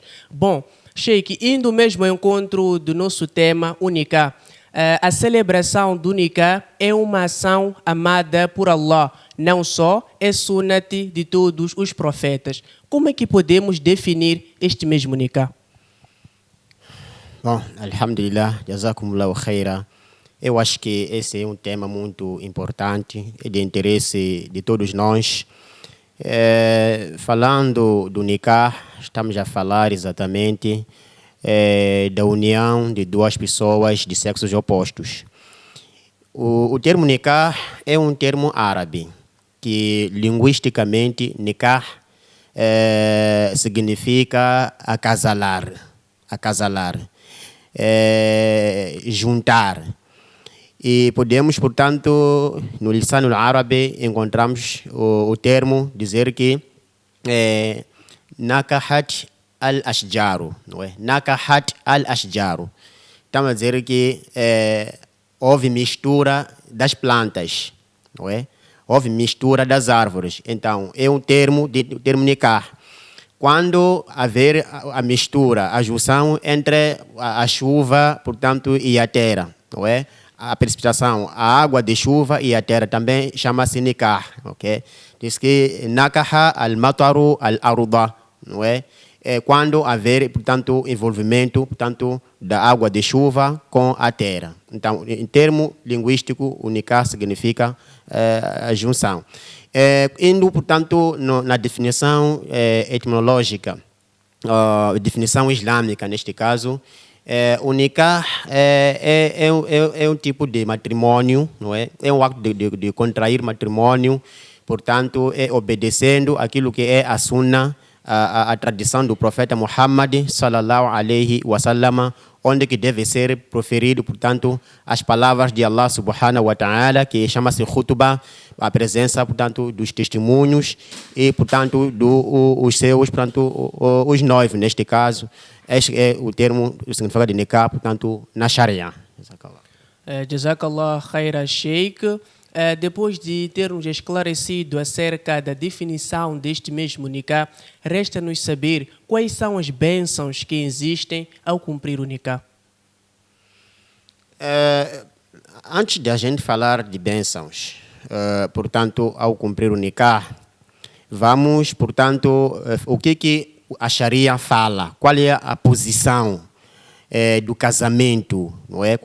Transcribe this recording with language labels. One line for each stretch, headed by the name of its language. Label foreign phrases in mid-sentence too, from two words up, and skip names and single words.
Portuguese: Bom, Sheikh, indo mesmo ao encontro do nosso tema, o Nikah. A celebração do Nikah é uma ação amada por Allah, não só é sunat de todos os profetas. Como é que podemos definir este mesmo Nikah? Bom,
Arabic: الحمد لله، جزاكم الله خيرا.
Portuguese: Eu acho que esse é um tema muito importante e de interesse de todos nós. Falando do Nikah, estamos a falar exatamente da união de duas pessoas de sexos opostos. O termo Nikah é um termo árabe, que linguisticamente Nikah significa acasalar, juntar. E podemos, portanto, no lisano árabe encontramos o termo dizer que
Arabic: نكحت الأشجار,
Portuguese: não é?
Arabic: نكحت الأشجار.
Portuguese: Estamos a dizer que houve mistura das plantas, não é? Houve mistura das árvores. Então, é um termo Nikah. Quando haver a mistura, a junção entre a chuva, portanto, e a terra, não é? A precipitação, a água de chuva e a terra também chama-se Nikah, ok? Diz que
Arabic: نكح المطر الأرض,
Portuguese: não é? É quando haver, portanto, envolvimento, portanto, da água de chuva com a terra. Então, em termo linguístico, o Nikah significa a junção. Indo, portanto, na definição etimológica, definição islâmica, neste caso, o Nikah é um tipo de matrimônio, não é? É um acto de contrair matrimônio, portanto, é obedecendo aquilo que é a sunna, a tradição do profeta Muhammad
Arabic: صلى الله عليه وسلم,
Portuguese: onde que deve ser proferido, portanto, as palavras de Allah
Arabic: سبحانه وتعالى,
Portuguese: que chama-se khutbah, a presença, portanto, dos testemunhos e, portanto, os seus, portanto, os noivos, neste caso. Este é o termo, o significado de Nikah, portanto, na Sharia.
Arabic: جزاك الله خيرا، شيخ.
Portuguese: Depois de termos esclarecido acerca da definição deste mesmo Nikah, resta-nos saber quais são as bênçãos que existem ao cumprir o Nikah. Antes de a gente falar de bênçãos, portanto, ao cumprir o Nikah, vamos, portanto, o que a Sharia fala, qual é a posição do casamento, não é?